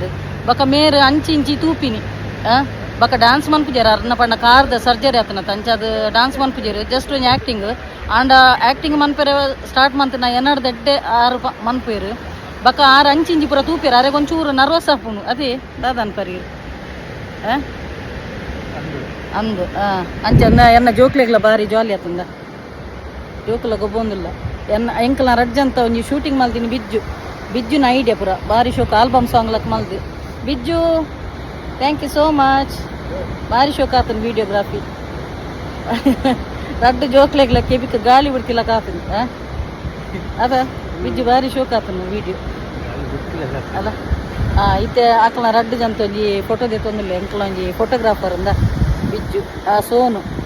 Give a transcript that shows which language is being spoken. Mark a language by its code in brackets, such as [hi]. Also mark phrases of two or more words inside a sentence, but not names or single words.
[tcy] ಬಕ ಮೇರ್ ಅಂಚಿ ಇಂಚಿ ತೂಪಿನಿ ಬಕ ಡ್ಯಾನ್ಸ್ ಮನ್ಪುಜಾರ ಅರ್ನ ಪಂಡ ಕಾರ್ದ ಸರ್ಜರಿ ಆತನತ ಅಂಚ ಅದು ಡ್ಯಾನ್ಸ್ ಮನ್ಪುಜಾರು ಜಸ್ಟ್ ಒಂಜಿ ಆ್ಯಕ್ಟಿಂಗ್ ಆಂಡ ಆ್ಯಕ್ಟಿಂಗ್ ಮನ್ಪೆರೆ ಸ್ಟಾರ್ಟ್ ಮಂತನ ಎನ್ನಡ ದಡ್ಡೆ 6 ಮನ್ಪೇರು ಬಕ 6 ಅಂಚಿ ಇಂಚಿ ಪೂರ ತೂಪೇರು ಅರೆಗೆ ಒಂಚೂರು ನರ್ವಸ್ ಆಪುನು ಅದೇ ದಾದನ್ ಪರಿ ಅಂದು ಅಂಚ ಎನ್ನ ಜೋಕ್ಲೆಗ್ಲ ಬಾರಿ ಜಾಲಿ ಆತಂದ ಜೋಕುಲ ಗೊಬ್ಬೊಂದಿಲ್ಲ ಎನ್ನ ಎಂಕಲ್ನ ರಡ್ಜಂತ ಒಂಜಿ ಶೂಟಿಂಗ್ ಮಲ್ತೀನಿ ಬಿಜ್ಜುನ ಐಡಿಯಾ ಪೂರ ಬಾರಿ ಶೋಕ [en] album song [tcy] ಲಕ್ ಮಲ್ದು ಬಿಜ್ಜು [en] thank you so much [tcy] ಬಾರಿ ಶೋಕ ಆತನ ವಿಡಿಯೋಗ್ರಾಫಿ ರಡ್ಡು ಜೋಕ್ಲೆಗ್ಲ ಕೆಬಿಕ್ ಗಾಳಿ ಬಿಡ್ತಿಲಕ ಆತನ ಅದ ಬಿಜ್ಜು ಬಾರಿ ಶೋಕ ಆತನ ವಿಡಿಯೋ ಅಲ್ಲ ಇತ್ತೆ ಆಕಲ್ನ ರಡ್ಡು ಜಂತ ಒಂಜಿ ಫೋಟೋ ದೆತ್ತೊಂದಿಲ್ಲ ಎಂಕಲ ಒಂಜಿ ಫೋಟೋಗ್ರಾಫರ್ ಅಂದ ಬಿಜ್ಜು ಸೋನು